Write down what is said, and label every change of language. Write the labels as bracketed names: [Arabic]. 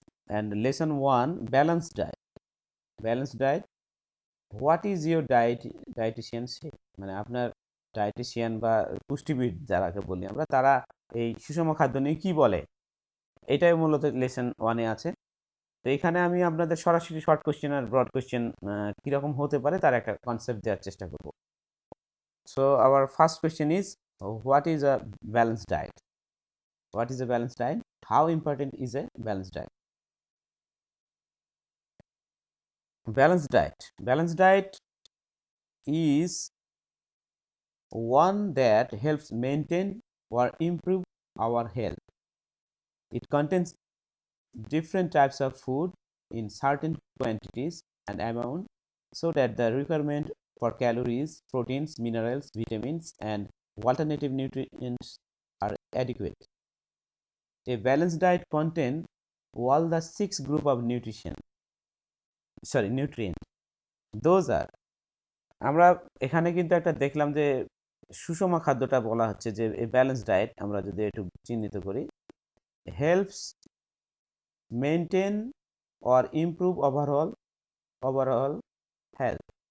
[Bangla] And lesson 1, balance diet. [English] balance diet, what is your dietitian say, [Bangla] মানে আপনার dietician বা পুষ্টিবিদ যারাকে বলি আমরা, তারা এই সুষম খাদ্য নিয়ে কী বলে, এটাই মূলত লেসন 1-এ আছে। তো এখানে আমি আপনাদের সরাসরি শর্ট কোশ্চেন আর ব্রড কোশ্চেন কীরকম হতে পারে তার একটা কনসেপ্ট দেওয়ার চেষ্টা করব। [English] So our first question is, what is a balanced diet? What is a balanced diet? How important is a balanced diet? Balanced diet is one that helps maintain or improve our health. It contains different types of food in certain quantities and amount so that the requirement for calories, proteins, minerals, vitamins, and alternative nutrients are adequate. A balanced diet contains all the 6 group of nutrients. Those are, [Bangla] আমরা এখানে কিন্তু একটা দেখলাম যে সুষম খাদ্যটা বলা হচ্ছে যে এই ব্যালেন্স ডায়েট আমরা যদি একটু চিহ্নিত করি, [English] Helps maintain or improve overall health.